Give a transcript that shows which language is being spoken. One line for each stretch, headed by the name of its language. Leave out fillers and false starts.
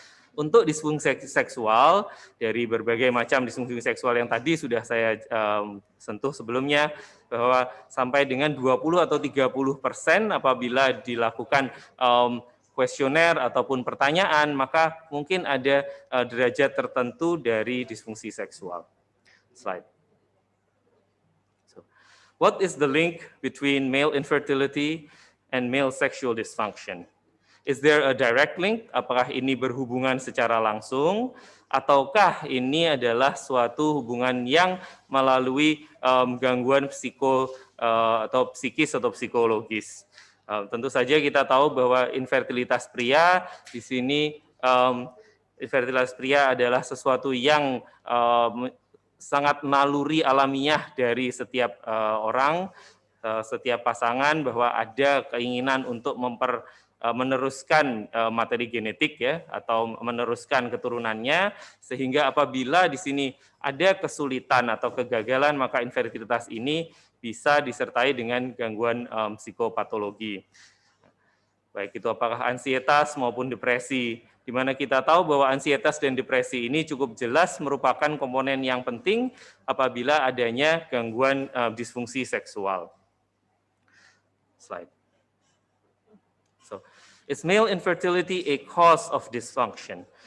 Indonesian: Untuk disfungsi seksual, dari berbagai macam disfungsi seksual yang tadi sudah saya sentuh sebelumnya, bahwa sampai dengan 20 atau 30% apabila dilakukan kuesioner ataupun pertanyaan, maka mungkin ada derajat tertentu dari disfungsi seksual.
English: Slide. So, what is the link between male infertility and male sexual dysfunction? Is there a direct link?
Indonesian: Apakah ini berhubungan secara langsung, ataukah ini adalah suatu hubungan yang melalui gangguan atau psikis atau psikologis? Tentu saja kita tahu bahwa infertilitas pria di sini infertilitas pria adalah sesuatu yang sangat naluri alamiah dari setiap orang, setiap pasangan, bahwa ada keinginan untuk meneruskan materi genetik ya, atau meneruskan keturunannya, sehingga apabila di sini ada kesulitan atau kegagalan, maka infertilitas ini bisa disertai dengan gangguan psikopatologi. Baik itu apakah ansietas maupun depresi, di mana kita tahu bahwa ansietas dan depresi ini cukup jelas merupakan komponen yang penting apabila adanya gangguan disfungsi seksual.
English: Slide. So, is male infertility a cause of dysfunction?